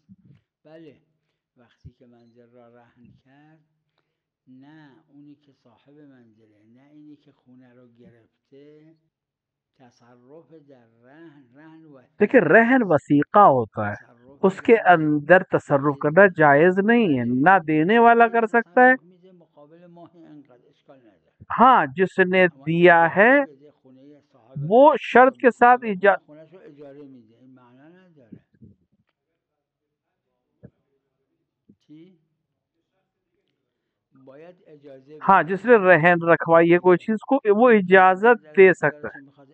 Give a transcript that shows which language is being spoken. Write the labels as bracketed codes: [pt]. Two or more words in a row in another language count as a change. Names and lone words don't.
[fa] بله وقتی که منزل را رهن کرد، نه اونی که صاحب منزله، نه اینی که خونه رو گرفته، تصرف در رهن و [ur] دیکھیں رہن وثیقہ ہوتا ہے، اس کے اندر تصرف کرنا جائز نہیں ہے، نہ دینے والا کر سکتا ہے، ہاں جس نے دیا ہے وہ شرط کے ساتھ ہاں جس نے رہن رکھوائی ہے کوئی چیز کو، وہ اجازت دے سکتا ہے۔